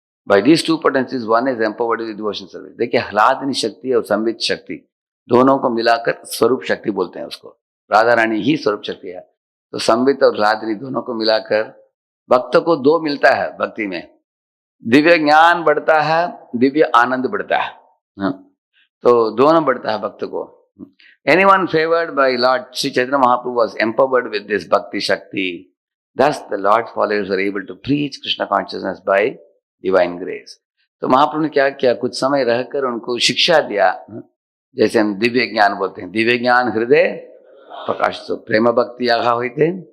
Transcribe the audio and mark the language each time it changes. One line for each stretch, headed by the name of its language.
English: By these 2 potencies, one is empowered with devotion service.
Hindi: देखिए, आह्लादनी शक्ति और संवित शक्ति दोनों को मिलाकर स्वरूप शक्ति बोलते हैं उसको। राधा रानी ही स्वरूप शक्ति है। तो संवित और आह्लादनी दोनों को मिलाकर भक्त को 2 मिलता है भक्ति में, दिव्य ज्ञान बढ़ता है, दिव्य आनंद बढ़ता है। हाँ? तो दोनों बढ़ता है भक्त को।
English: Anyone favored by Lord Sri Chaitanya Mahaprabhu was empowered with this bhakti shakti. Thus the Lord followers were able to preach Krishna consciousness by divine grace.
Hindi: तो महाप्रभु ने क्या किया? कुछ समय रहकर उनको शिक्षा दिया, जैसे हम दिव्य ज्ञान बोलते हैं, दिव्य ज्ञान हृदय प्रकाश तो प्रेम भक्ति आघा हुई थे।